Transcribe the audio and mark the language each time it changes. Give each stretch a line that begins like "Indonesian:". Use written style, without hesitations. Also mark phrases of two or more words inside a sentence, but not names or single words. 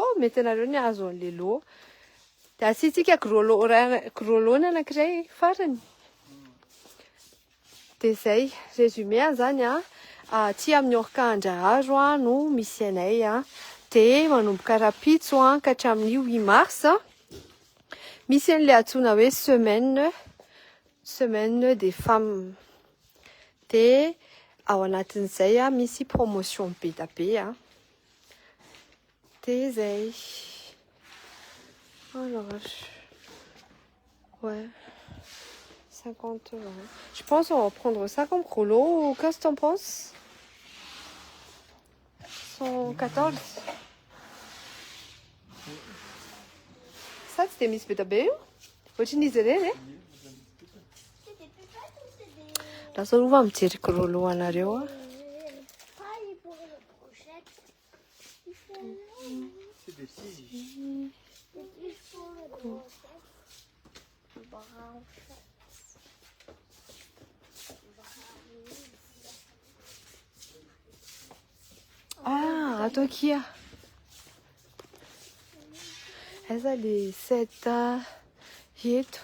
Malagasy: mety anareo ny azo an'le lot de asitsika grolo ny anankiray farany dia izay résumé zany a aty amin'ny orkandra azo a no misy anay a dia manomboka rapitso a ka hatramin'ny 8 mars a misy an'ilay antsoina hoe
French: semaine des femmes
Malagasy: dia ao anatin'izay a misy promotion be da be a dia izay
French: alors ouais
Malagasy: 50 €.
French: Je pense on va prendre ça comme rouleau. Qu'est-ce que t'en penses? 114. Ça, c'était Miss Betabeu?
Malagasy: Ohatrin'izy ireny e? Lasa ova mijery rouleau anareo a.
French: Paille pour la brochette. Il faut C'est des petits. il faut la brochette. Ah, attends qui a?
Malagasy: Eza le seta eto.